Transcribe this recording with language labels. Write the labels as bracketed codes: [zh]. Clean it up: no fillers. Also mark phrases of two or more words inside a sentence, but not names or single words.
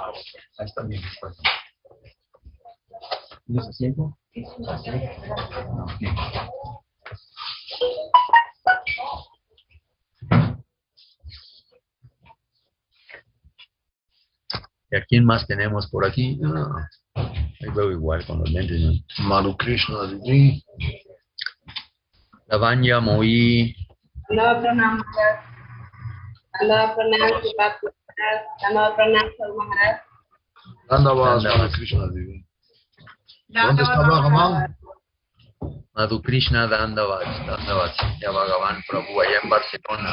[es] Ahí está bien. ¿No se siente? ¿Y a quién más tenemos por aquí? No, ahí veo igual con los lentes, ¿no? Madhu Krishna Didi. Lavanya, Moí. [sa] Danda pranam Maharaj. Danda pranam Shivat Maharaj. Danda pranam Sal Maharaj. [es] Dandavad Madhu Krishna Didi. ¿Dónde está Bhagavan? Madhu Krishna Dandavad, ya Bhagavan Prabhu, allá en Barcelona.